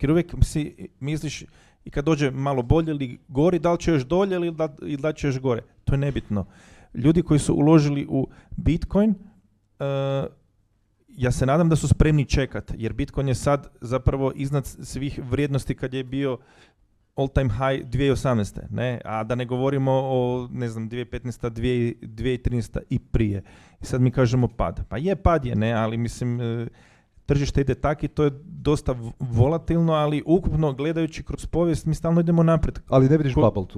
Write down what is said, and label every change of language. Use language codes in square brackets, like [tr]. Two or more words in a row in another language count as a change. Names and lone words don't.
[hr] Jer uvijek si misliš i kad dođe malo bolje ili gori, da li će još dolje ili da li će još gore. To je nebitno. Ljudi koji su uložili u Bitcoin, ja se nadam da su spremni čekati, jer Bitcoin je sad zapravo iznad svih vrijednosti kad je bio [en] all time high [hr] 2018. Ne? A da ne govorimo o, 2015. 2013. i prije. I sad mi kažemo pad. Pa pad je, ne, ali mislim, tržište ide tak i to je dosta volatilno, ali ukupno gledajući kroz povijest mi stalno idemo naprijed. Ali ne vidiš bubble tu?